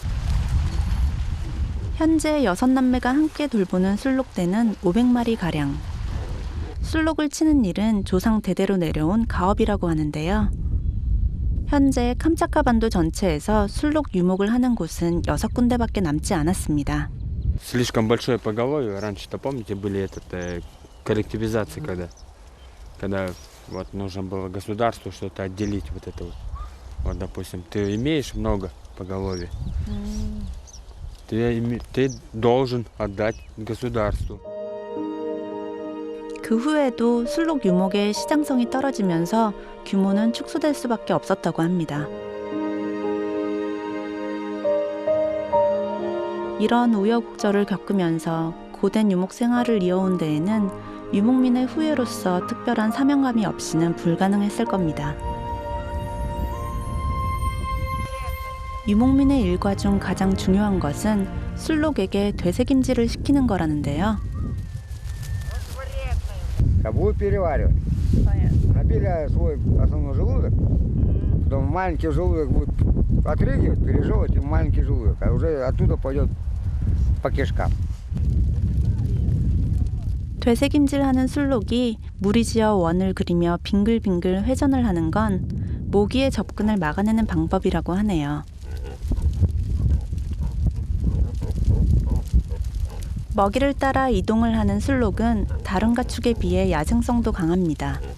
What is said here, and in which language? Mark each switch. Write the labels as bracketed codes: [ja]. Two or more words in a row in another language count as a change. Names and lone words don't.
[ko] 현재 6남매가 함께 돌보는 술록대는 500마리 가량. 술록을 치는 일은 조상 대대로 내려온 가업이라고 하는데요. 현재 캄차카 반도 전체에서 술록 유목을 하는 곳은 6군데밖에 남지 않았습니다. [ru] Слишком большое поголовье. Раньше-то, помните, были коллективизации, когда вот нужно было государству что-то отделить вот это вот. Вот, допустим, ты имеешь много поголовья, ты должен отдать государству. [ko] 그 후에도 술록 유목의 시장성이 떨어지면서 규모는 축소될 수밖에 없었다고 합니다. 이런 우여곡절을 겪으면서 고된 유목 생활을 이어온 데에는 유목민의 후예로서 특별한 사명감이 없이는 불가능했을 겁니다. 유목민의 일과 중 가장 중요한 것은 술록에게 되새김질을 시키는 거라는데요. [ru] Будут переваривать. Набили свой основной желудок, потом маленький желудок будет отрыгивать, пережевывать, и маленький желудок, а уже оттуда пойдет по кишкам. [ko] 되새김질하는 술록이 무리지어 원을 그리며 빙글빙글 회전을 하는 건 모기의 접근을 막아내는 방법이라고 하네요. 먹이를 따라 이동을 하는 술록은 다른 가축에 비해 야생성도 강합니다.